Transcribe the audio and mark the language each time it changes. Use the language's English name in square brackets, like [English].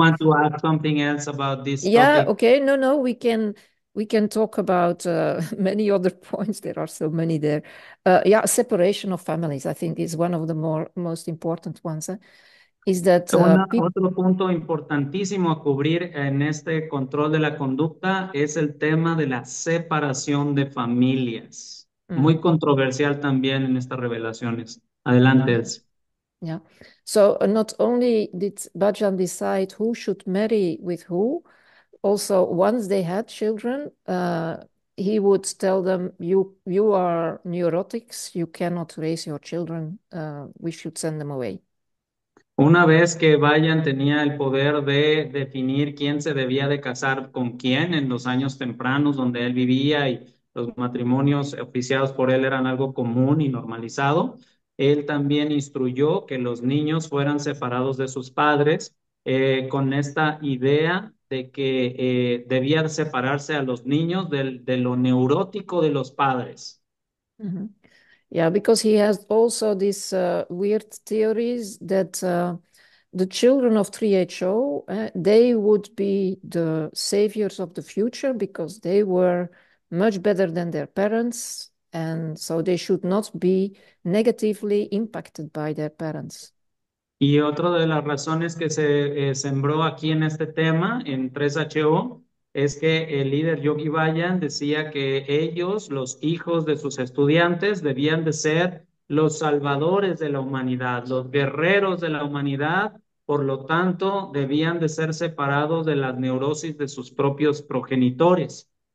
[English] want to add something else about this Yeah, topic? okay. No, no, we can talk about many other points. There are so many there. Yeah, separation of families, I think, is one of the most important ones. Is that people. [Spanish] Otro punto importantísimo a cubrir en este control de la conducta es el tema de la separación de familias. Muy controversial también en estas revelaciones. Adelante, Elsie. [English] Yeah. So not only did Bajjan decide who should marry with who, also once they had children, he would tell them, "You are neurotics. You cannot raise your children. We should send them away." [Spanish] Una vez que Vayan tenía el poder de definir quién se debía de casar con quién en los años tempranos donde él vivía y los matrimonios oficiados por él eran algo común y normalizado, él también instruyó que los niños fueran separados de sus padres con esta idea de que debían separarse a los niños de lo neurótico de los padres. Mhm. [English] Yeah, because he has also these weird theories that the children of 3HO, they would be the saviors of the future because they were much better than their parents, and so they should not be negatively impacted by their parents. [Spanish] Y otra de las razones que se sembró aquí en este tema, en 3HO, es que el líder Yogi Bayan decía que ellos, los hijos de sus estudiantes, debían de ser los salvadores de la humanidad, los guerreros de la humanidad, por lo tanto, debían de ser separados de las neurosis de sus propios progenitores.